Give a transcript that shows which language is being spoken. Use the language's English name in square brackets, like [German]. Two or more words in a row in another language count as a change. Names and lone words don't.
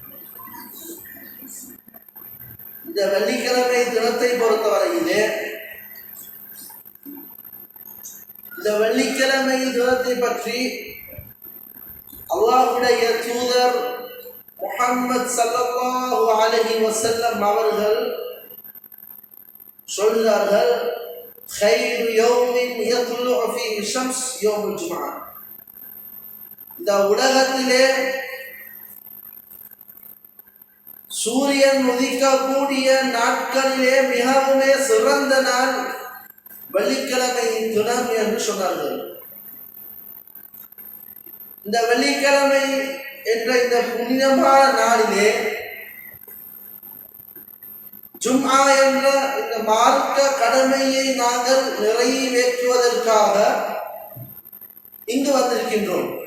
[Tamil] இந்த வெள்ளிக்கிழமை தினத்தை பொறுத்தவரையிலே, இந்த வெள்ளிக்கிழமை தினத்தை பற்றி அல்லாஹ்வுடைய தூதர் முஹம்மது [Arabic] صلى الله عليه وسلم [Tamil] அவர்கள் சொல்கிறார்கள், [Arabic] خير يوم يطلع فيه الشمس يوم الجمعة. [Tamil] இந்த உலகத்திலே சூரியன் உதிக்கக்கூடிய நாட்களிலே மிகவும் சிறந்த நாள் வெள்ளிக்கிழமை தினம் என்று சொன்னார்கள். இந்த வெள்ளிக்கிழமை என்ற இந்த புனிதமான நாளிலே ஜும்ஆ என்ற இந்த மார்க்க கடமையை நாங்கள் நிறைவேற்றுவதற்காக இங்கு வந்திருக்கின்றோம்.